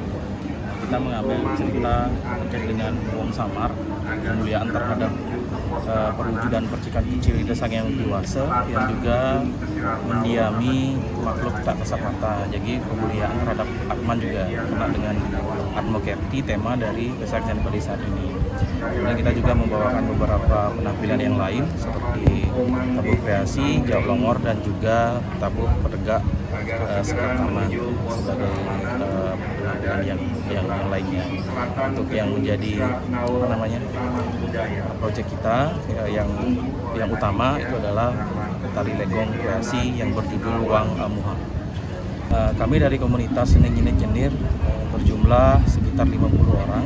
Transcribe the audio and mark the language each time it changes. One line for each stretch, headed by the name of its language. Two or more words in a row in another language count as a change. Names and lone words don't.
Indonesian: Kita mengambil cerita terkait dengan Wong Samar, kemuliaan terhadap perwujudan percikan kecil Ida Sang Hyang Widiwasa yang juga mendiami makhluk tak kasat mata. Jadi pemuliaan terhadap Atman juga kena dengan Atma Kerti, tema dari Kesaktian Bali saat ini. Kemudian kita juga membawakan beberapa penampilan yang lain seperti tabuh kreasi, Jauk Longor, dan juga tabuh petegak Sekar Taman sebagai penampilan yang lainnya. Untuk yang menjadi proyek kita yang utama itu adalah tari legong kreasi yang berjudul Wang Amuha. Kami dari komunitas seni nyenit-nyenir berjumlah sekitar 50 orang.